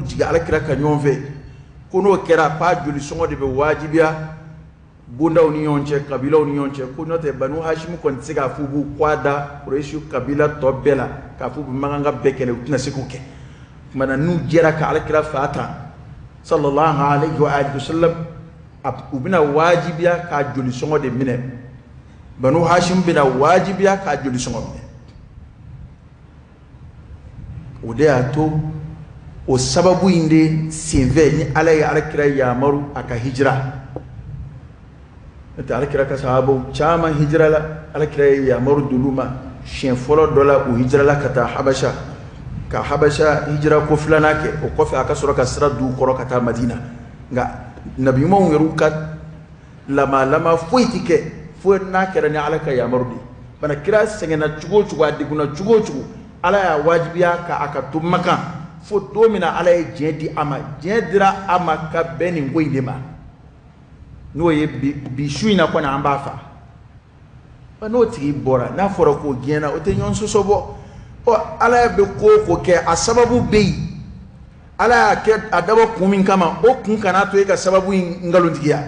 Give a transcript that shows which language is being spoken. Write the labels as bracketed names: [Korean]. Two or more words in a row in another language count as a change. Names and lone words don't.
[Bambara] jigin alakira ka ɲɔgɔn fɛ ko n'o kɛra k'a joli sɔngɔ de bɛ wajibiya bondaw ni ɲɔgɔn cɛ kabilaw ni ɲɔgɔn cɛ ko n'o tɛ banu hashim kɔni tɛ se k'a fɔ u b'u kɔ da kurɛsi kabila tɔ bɛɛ la k'a fɔ u bɛ mankanka bɛɛ kɛlɛ u tɛna se k'o kɛ kumana n'u jɛra ka alakira fa ta [Arabic] صلى الله عليه وآله وسلم [Bambara] u bɛna wajibiya k'a joli sɔngɔ de minɛ banu hashim bɛna wajibiya k'a joli sɔngɔ minɛ o de y'a to o sababu in de senfɛ ni ala ye alakira yamaru a ka hijira n'o tɛ alakira ka sahabaw caman hijira la alakira ye yamaru d'olu ma siɲɛ fɔlɔ dɔ la u hijira la ka taa habasha ka habasha hijira ko filanan kɛ o kɔfɛ a ka sɔrɔ ka sira d'u kɔrɔ ka taa madina nka nabi ɲumanw yɛrɛ ka lama foyi tɛ kɛ fo n'a kɛra ni ala ka yamaru de ye bana kira sɛgɛnna cogo o cogo a degunna cogo o cogo ala y'a wajibiya ka a ka to makan fo don min na ala ye diɲɛ di a ma diɲɛ dira a ma ka bɛn nin ko in de ma n'o ye bi su in na kɔni an b'a fa n'o tigi bɔra n'a fɔra k'o gɛnna o tɛ ɲɔgɔn sɔsɔ bɔ ala bɛ ko o ko kɛ a sababu bɛ yen ala y'a kɛ a dabɔ kun min kama o kun kana to e ka sababu in nkalontigiya